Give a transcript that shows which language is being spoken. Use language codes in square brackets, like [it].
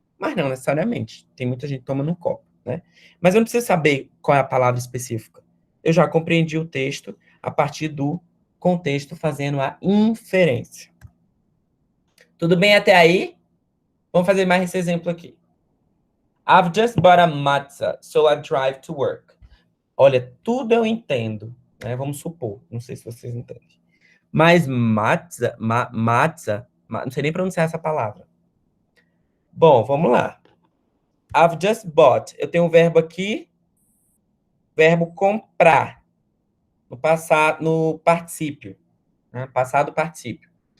[pt] Mas não necessariamente. Tem muita gente que toma num copo, né? Mas eu não preciso saber qual é a palavra específica. Eu já compreendi o texto a partir do contexto fazendo a inferência. Tudo bem até aí? Vamos fazer mais esse exemplo aqui. [en] I've just bought a matzah, so I drive to work. [pt] Olha, tudo eu entendo, né? Vamos supor. Não sei se vocês entendem. Mas matzah, não sei nem pronunciar essa palavra. Bom, vamos lá. [en] I've just bought. [pt] Eu tenho um verbo aqui, verbo comprar, no passado, no particípio, né? Passado particípio.